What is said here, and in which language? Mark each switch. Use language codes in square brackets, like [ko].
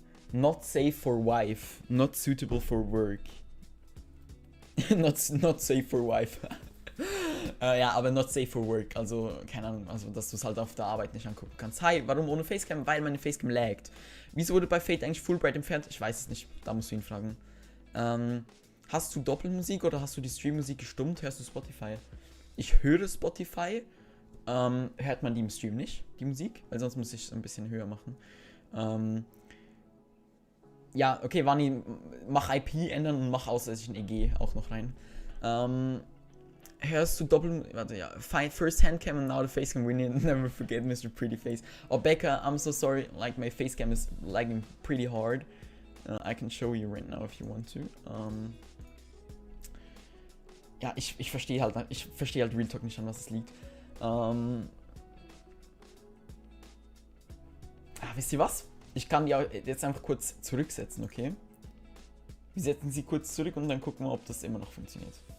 [en] Not safe for wife, not suitable for work. not safe for wife. [de] Ja, aber [en] not safe for work, [de] also keine Ahnung, also dass du es halt auf der Arbeit nicht angucken kannst. Hi, warum ohne Facecam? Weil meine Facecam laggt. Wieso wurde bei Fate eigentlich Fullbright entfernt? Ich weiß es nicht, da musst du ihn fragen. Hast du Doppelmusik oder hast du die Streammusik gestummt? Hörst du Spotify? Ich höre Spotify. Hört man die im Stream nicht, die Musik? Weil sonst muss ich es ein bisschen höher machen. Ja, okay, Vani, mach IP ändern und mach ausschließlich ein EG auch noch rein. Hörst du doppelt, warte, ja, [en] first handcam and now the facecam winning, never forget Mr. Pretty Face. Oh, Becca, I'm so sorry, like my facecam is lagging pretty hard. I can show you right now if you want to. [de] Ja, ich verstehe halt Real Talk nicht, an was es liegt. Wisst ihr was? Ich kann die jetzt einfach kurz zurücksetzen, okay? Wir setzen sie kurz zurück und dann gucken wir, ob das immer noch funktioniert.